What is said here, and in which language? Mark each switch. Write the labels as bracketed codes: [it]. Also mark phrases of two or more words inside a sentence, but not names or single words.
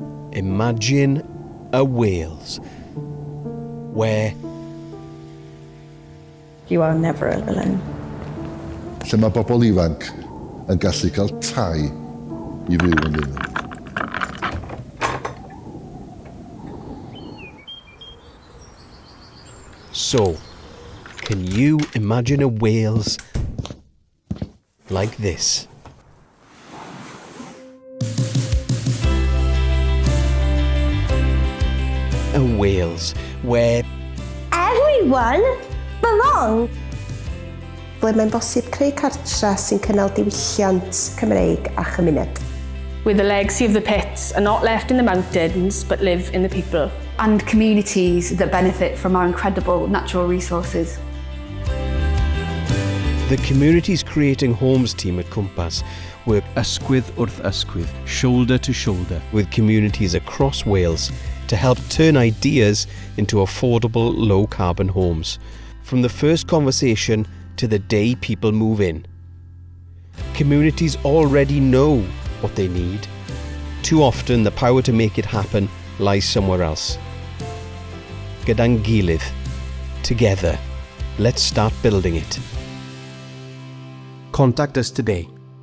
[en] Imagine a Wales where You are never alone. [cy] Lle mae bobl ifanc yn gallu cael tai I fyw yn ddyn. [en] So, can you imagine a Wales like this? A Wales where Everyone belong. [cy] Ble mae'n bosib creu cartre sy'n cynnal diwylliant Cymreig a chymuned. [en] Where the legacy of the pits are not left in the mountains but live in the people. And communities that benefit from our incredible natural resources. the Communities Creating Homes team at Cwmpas work [cy] ysgwydd wrth ysgwydd, [en] shoulder to shoulder, with communities across Wales to help turn ideas into affordable, low-carbon homes. From the first conversation to the day people move in. Communities already know what they need. Too often, the power to make it happen lies somewhere else. [cy] Gyda'n gilydd, [en] together, let's start building it. Contact us today